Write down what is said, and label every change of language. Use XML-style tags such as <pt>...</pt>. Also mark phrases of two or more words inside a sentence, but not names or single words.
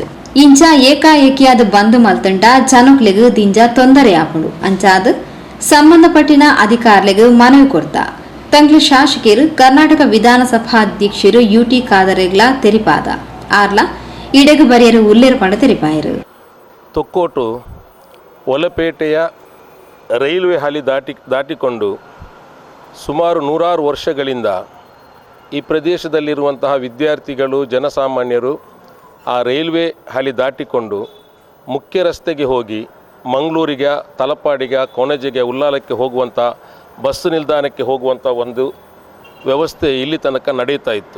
<tcy>ಇಂಚ ಏಕಾಏಕಿಯಾದ ಬಂದ್ ಮಲ್ತಂಡ ಜನಕ್ಲಿಗೆ ದಿಂಜ ತೊಂದರೆ ಆಪುಂಡು. ಅಂಚಾದ ಸಂಬಂಧಪಟ್ಟಿನ ಅಧಿಕಾರಿಗಳಿಗೆ ಮನವಿ ಕೊಡ್ತಾ ತಂಗ್ಲಿ ಶಾಸಕರು ಕರ್ನಾಟಕ ವಿಧಾನಸಭಾ ಅಧ್ಯಕ್ಷರು ಯುಟಿ ಖಾದರ್ಗಳ ತೆರಿಪಾದ ಆರ್ಲ ಇಡೆಗು ಬರಿಯರು ಉಲ್ಲೇರು ಪಂಡ ತೆರಿಪಾಯರು.</tcy> <kn>ತೊಕ್ಕೋಟು ಒಲಪೇಟೆಯ ರೈಲ್ವೆ ಹಳಿ ದಾಟಿಕೊಂಡು ಸುಮಾರು 100 ವರ್ಷಗಳಿಂದ ಈ ಪ್ರದೇಶದಲ್ಲಿರುವಂತಹ ವಿದ್ಯಾರ್ಥಿಗಳು ಜನಸಾಮಾನ್ಯರು ಆ ರೈಲ್ವೆ ಹಳಿ ದಾಟಿಕೊಂಡು ಮುಖ್ಯ ರಸ್ತೆಗೆ ಹೋಗಿ ಮಂಗಳೂರಿಗೆ, ತಲಪಾಡಿಗೆ, ಕೊಣಜೆಗೆ, ಉಳ್ಳಾಲಕ್ಕೆ ಹೋಗುವಂಥ ಬಸ್ಸು ನಿಲ್ದಾಣಕ್ಕೆ ಹೋಗುವಂಥ ಒಂದು ವ್ಯವಸ್ಥೆ ಇಲ್ಲಿ ತನಕ ನಡೀತಾ ಇತ್ತು.</kn>